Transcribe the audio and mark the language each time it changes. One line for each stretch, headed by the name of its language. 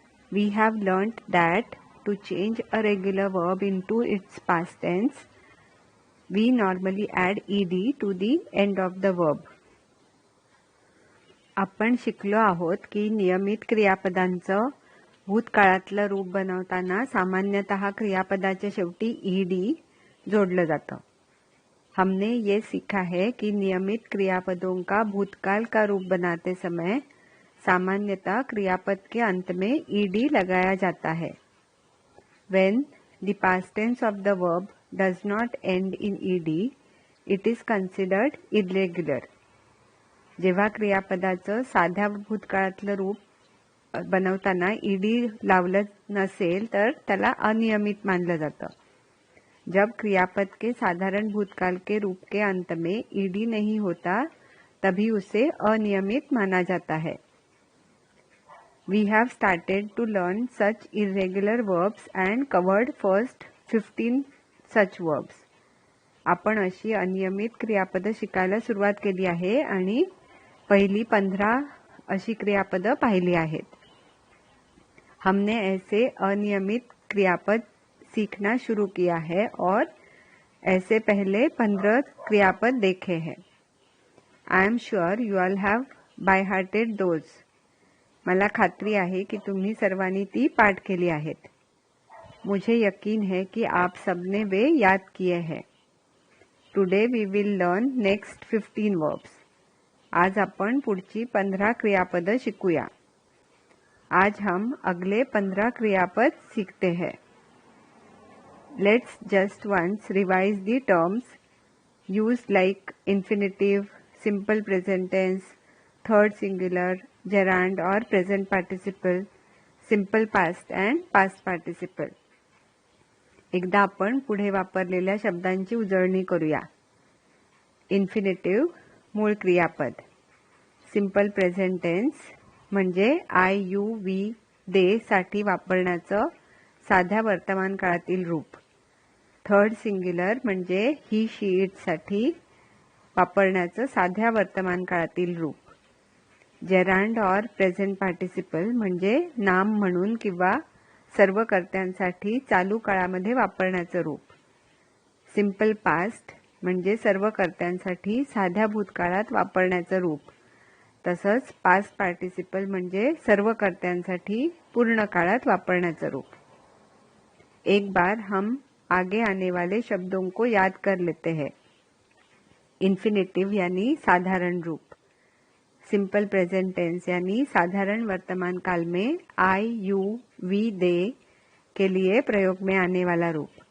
English: We have learnt that to change a regular verb into its past tense, we normally add ed to the end of the verb.
Marathi: आपण शिकलो आहोत की नियमित क्रियापदांचं भूतकाळातलं रूप बनवताना सामान्यतः क्रियापदाच्या शेवटी ed जोडलं जातं.
Hindi: हमने ये सीखा है कि नियमित क्रियापदों का भूतकाल का रूप बनाते समय सामान्यतः क्रियापद के अंत में ed लगाया जाता है.
English: When the past tense of the verb does not end in ed, it is considered irregular.
Marathi: जेव्हा क्रियापदाचं साध्या भूतकाळातलं रूप बनवताना ed लावलं नसेल तर त्याला अनियमित मानलं जातं.
Hindi: जब क्रियापद के साधारण भूतकाल के रूप के अंत में ed नहीं होता तभी उसे अनियमित माना जाता है.
English: We have started to learn such irregular verbs and covered first 15 such verbs.
Marathi: आपण अशी अनियमित क्रियापद शिकायला सुरुवात केली आहे आणि पहिली 15 अशी क्रियापद पाहिली आहेत.
Hindi: हमने ऐसे अनियमित क्रियापद सीखना शुरू किया है और ऐसे पहले 15 क्रियापद देखे हैं.
English: I am sure you all have by hearted those.
Marathi: मला खात्री आहे की तुम्ही सर्वांनी ती पाठ केली आहेत.
Hindi: मुझे यकीन है कि आप सबने वे याद किए हैं.
English: Today we will learn next 15 verbs.
Marathi: आज आपण पुढची 15 क्रियापद शिकूया.
Hindi: आज हम अगले 15 क्रियापद सीखते हैं.
English: Let's just once revise the terms used like infinitive, simple present tense, third singular, gerund or present participle, simple past and past participle.
Marathi: एकदा आपण पुढे वापरलेल्या शब्दांची उजळणी करूया. इन्फिनिटिव्ह मूळ क्रियापद. सिंपल प्रेझेंट टेन्स म्हणजे आय यू वी दे साठी वापरण्याचं साध्या वर्तमान काळातील रूप. थर्ड सिंग्युलर म्हणजे ही शी इट साठी वापरण्याचं साध्या वर्तमान काळातील रूप. जेरांड और प्रेझेंट पार्टिसिपल म्हणजे नाम म्हणून किंवा सर्व कर्त्यांसाठी चालू काळामध्ये वापरण्याचं रूप. सिंपल पास्ट म्हणजे सर्व कर्त्यांसाठी साध्या भूतकाळात वापरण्याचं रूप. तसंच पास्ट पार्टिसिपल म्हणजे सर्व कर्त्यांसाठी पूर्ण काळात वापरण्याचं रूप.
Hindi: एक बार हम आगे आने वाले शब्दों को याद कर लेते हैं. इन्फिनिटिव यानी साधारण रूप. सिंपल प्रेजेंट टेंस यानी साधारण वर्तमान काल में आई यू वी दे के लिए प्रयोग में आने वाला रूप.